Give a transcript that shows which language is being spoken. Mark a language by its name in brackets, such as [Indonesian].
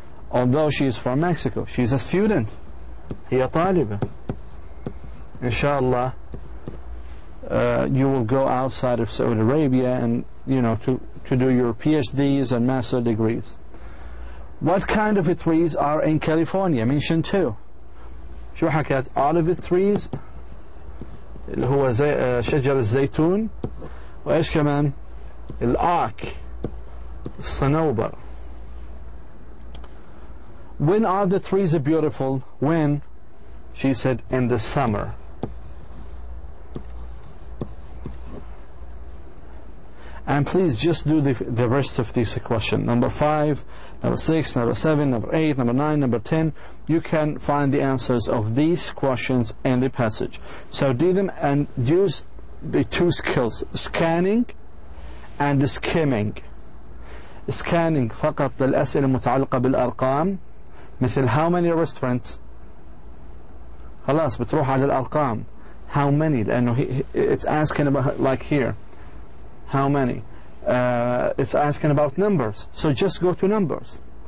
[English] Although she is from Mexico, she is a student. [Arabic] هي طالبة. [English] Inshallah, you will go outside of Saudi Arabia and to do your PhDs and master degrees. What kind of trees are in California? Mention 2. [Arabic] شو حكت؟ [English] olive trees [Arabic] اللي هو شجر الزيتون، وإيش كمان؟ الآك، الصنوبر. [English] When are the trees beautiful? When? She said, in the summer. And please just do the rest of this question. Number 5, number 6, number 7, number 8, number 9, number 10. You can find the answers of these questions in the passage. So do them and use the 2 skills, scanning and skimming. [Arabic] Scanning فقط للأسئلة المتعلقة بالأرقام، مثل [English] how many restaurants. [Arabic] خلاص بتروح على الأرقام. [English] How many؟ [Arabic] لأنه [English] it's asking about, like here, how many. It's asking about numbers, so just go to numbers.